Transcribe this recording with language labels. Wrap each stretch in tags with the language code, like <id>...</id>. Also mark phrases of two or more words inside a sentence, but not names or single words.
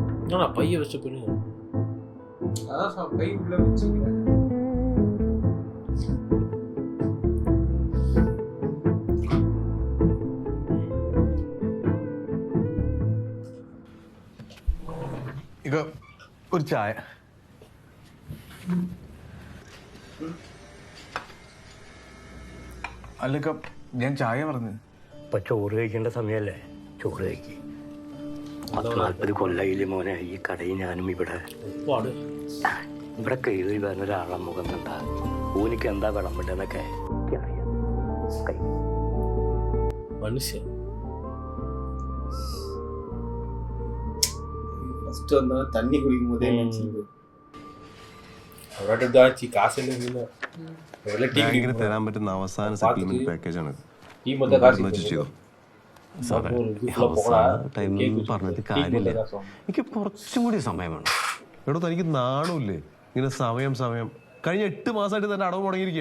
<ta>நான் பைய வச்ச பண்ணி அதான் பை உள்ள வச்சுக்கிறேன்.</ta> <ml>ഇക ഒരു ചായ. അല്ലക്ക ഞാൻ ചായ പറഞ്ഞു. ഇപ്പൊ ചോറ് കഴിക്കേണ്ട സമയല്ലേ, ചോറ് കഴിക്ക്. 40 കൊല്ലായില്ലേ മോനെ ഈ കടയിൽ ഞാനും ഇവിടെ കയറി വരുന്ന ഒരാളെ മുഖം കണ്ടാ ഊനിക്ക് എന്താ വിളമ്പിട്ടെന്നൊക്കെ അറിയാം. മനുഷ്യൻ</ml> <ta>ஃபர்ஸ்ட் வந்தா தண்ணி குடிக்கும் போதே நினைச்சிருக்கு</ta> <ml>അവരുടെ കാശ് തരാൻ പറ്റുന്ന അവസാന സെറ്റിൽമെന്റ് പാക്കേജ് ആണ്. ഈ മൊത്തം കാശ് പറഞ്ഞിട്ട് കാര്യമില്ല, എനിക്ക് കുറച്ചും കൂടി സമയം വേണം. എടോ തനിക്ക് നാണമില്ലേ ഇങ്ങനെ സമയം സമയം? കഴിഞ്ഞ 8 മാസമായിട്ട് തന്നെ അടവ് മുടങ്ങിയിരിക്കുക.</ml>